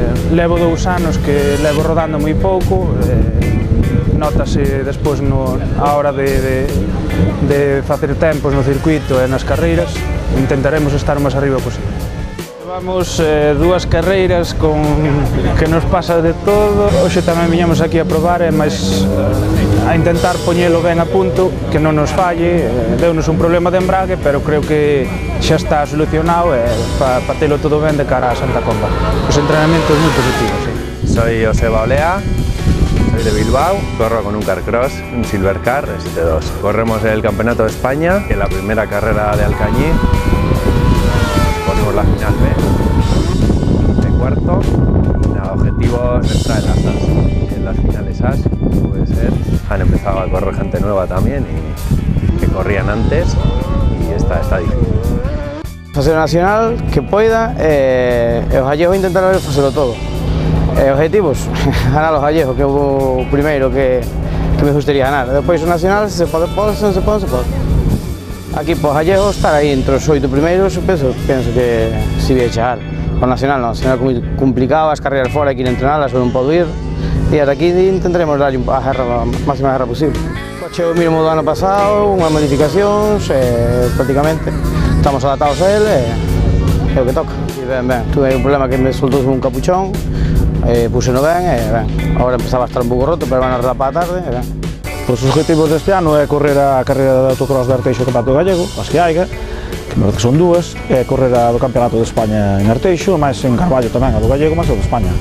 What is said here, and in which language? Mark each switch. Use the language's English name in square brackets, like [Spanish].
[Galician] Levo 2 anos que levo rodando moi pouco, notase despois a hora de facer tempos no circuito e nas carreiras, intentaremos estar o máis arriba posible. Levamos 2 carreiras que nos pasa de todo. Hoxe tamén viñamos aquí a probar e máis a intentar poñelo ben a punto, que non nos falle. Deunos un problema de embrague, pero creo que xa está solucionado e para telo todo ben de cara a Santa Comba. Os entrenamentos moi positivos. [Spanish] Soy Joseba Olea, soy de Bilbao, corro con un Carcross, un Silvercar ST2. Corremos el Campeonato de España, en la primera carrera de Alcañiz. Ponemos la final B de cuarto y nada, objetivos extra en las AS. En las finales AS puede ser, han empezado a correr gente nueva también y que corrían antes y está difícil. [Galician] Facer o nacional que poida e os gallegos intentar facelo todo. Objetivos, ganar os gallegos, que é o primeiro que me gustaría ganar. Depois o nacional, se pode, se non se pode, se pode. Aquí para os gallegos estar aí entre os 8 primeiros, penso que si vai chegar. O nacional non, o nacional é moi complicado, as carreiras fora hai que ir a entrenalas, eu non podo ir. E ata aquí intentaremos darlle a máxima guerra posible. O coche o mínimo do ano pasado, unhas modificacións, prácticamente estamos adaptados a ele e o que toca. E ben, tuve un problema que me soltou un capuchón, puseno ben e ben. Agora empezaba a estar un pouco roto, pero van a arreglar para a tarde e ben. Os objetivos deste ano é correr a carreira de autocross de Arteixo Campeonato Gallego, as que haiga, que son dúas, é correr a do Campeonato de España en Arteixo, máis en Carballo tamén, a do Gallego, máis a do España.